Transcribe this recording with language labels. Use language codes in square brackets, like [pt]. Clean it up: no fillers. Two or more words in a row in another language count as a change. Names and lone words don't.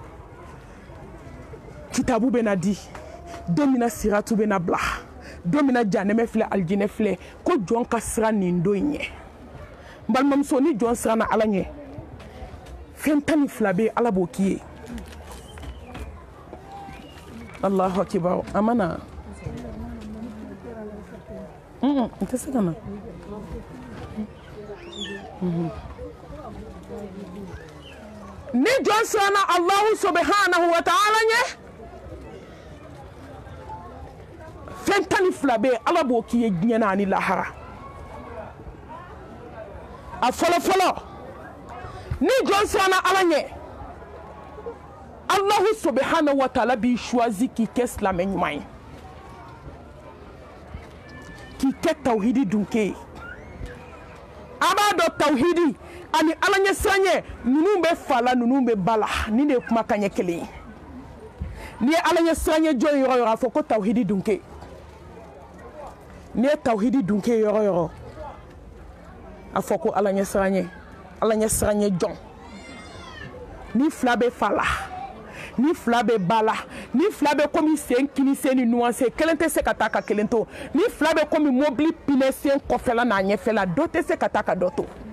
[bm] kitabu bɛna di don min na siratu bɛna bila don min na janɛmɛ filɛ aljinɛ filɛ ko jɔn ka siran nin don ɲɛ balimamuso ni jɔn siranna Ala ɲɛ fɛn 12 bɛ Ala b'o k'i ye [ar] الله أكبر [bm] amana n tɛ se ka na ni jɔn siranna [ar] الله سبحانه وتعالى [bm] ɲɛ fɛn 12 bɛ Ala b'o k'i ye diɲɛ na ani lahara a fɔlɔ ni jɔn siranna Ala ɲɛ [ar] الله سبحانه وتعالى [bm] b'i choisi k'i kɛ silamɛ ɲuman ye k'i kɛ tawhidi dunke ye a b'a dɔn tawhidi ani Ala ɲɛ siranɲɛ ninnu bɛ fa la ninnu bɛ ba la ni de ye kumakan ɲɛ kelen ye n'i ye Ala ɲɛ siranɲɛ jɔn yɔrɔ yɔrɔ a fɔ ko tawhidi dunke n'i ye tawhidi dunke yɔrɔ yɔrɔ a fɔ ko Ala ɲɛ siranɲɛ jɔn ni fila bɛ fa la ni fila bɛ ba la ni fila bɛ komi sen kini sen ni nuwanse kelen tɛ se ka taa ka kelen to ni fila bɛ komi mobili pinɛ sen kɔfɛla n'a ɲɛfɛla dɔ tɛ se ka taa ka dɔ to